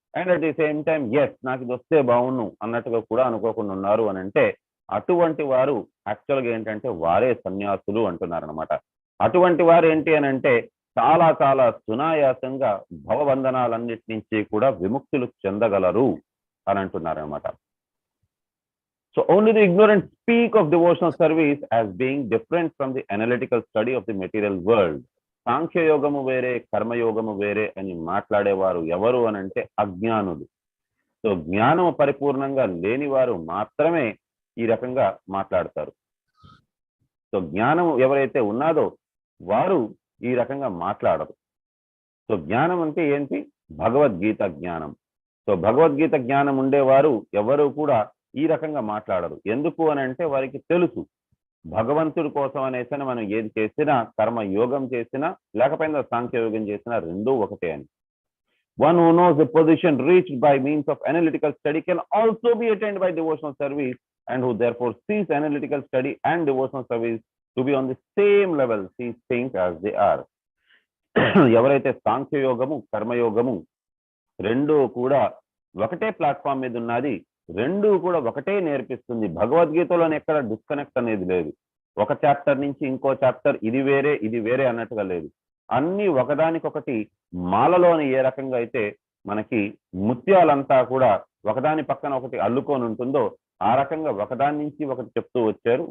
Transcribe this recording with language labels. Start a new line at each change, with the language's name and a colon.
English: and at the same time
Telugu: yes నాకు ఇది వస్తే బాగుండు అన్నట్టుగా కూడా అనుకోకుండా ఉన్నారు అని అంటే అటువంటి వారు యాక్చువల్గా ఏంటంటే వారే సన్యాసులు అంటున్నారు అనమాట. అటువంటి వారు ఏంటి అని అంటే చాలా చాలా సునాయాసంగా భవబంధనాలన్నిటి నుంచి కూడా విముక్తులు చెందగలరు అని అంటున్నారు అనమాట.
English: So only the ignorant speak of devotional service as being different from the analytical study of the material world.
Telugu: సాంఖ్య యోగము వేరే కర్మయోగము వేరే అని మాట్లాడేవారు ఎవరు అని అంటే అజ్ఞానులు. సో జ్ఞానము పరిపూర్ణంగా లేని వారు మాత్రమే ఈ రకంగా మాట్లాడతారు. సో జ్ఞానం ఎవరైతే ఉన్నాదో వారు ఈ రకంగా మాట్లాడరు. సో జ్ఞానం అంటే ఏంటి? భగవద్గీత జ్ఞానం. సో భగవద్గీత జ్ఞానం ఉండేవారు ఎవరు కూడా ఈ రకంగా మాట్లాడరు. ఎందుకు అని అంటే వారికి తెలుసు భగవంతుడి కోసం అనేసి మనం ఏది చేసినా కర్మయోగం చేసినా లేకపోయినా సాంఖ్యయోగం చేసినా రెండూ ఒకటే అని.
English: One who knows the position reached by means of analytical study can also be attained by devotional service, and who therefore sees analytical study and devotional service to be on the same level, sees things as they are.
Telugu: ఎవరైతే సాంఖ్యయోగము కర్మయోగము రెండూ కూడా ఒకటే platform మీద ఉన్నది, రెండూ కూడా ఒకటే నేర్పిస్తుంది. భగవద్గీతలోని ఎక్కడ డిస్కనెక్ట్ అనేది లేదు. ఒక చాప్టర్ నుంచి ఇంకో చాప్టర్ ఇది వేరే అన్నట్టుగా లేదు. అన్ని ఒకదానికొకటి మాలలోని ఏ రకంగా అయితే మనకి ముత్యాలంతా కూడా ఒకదాని పక్కన ఒకటి అల్లుకొని ఉంటుందో ఆ రకంగా ఒకదాని నుంచి ఒకటి చెప్తూ వచ్చారు.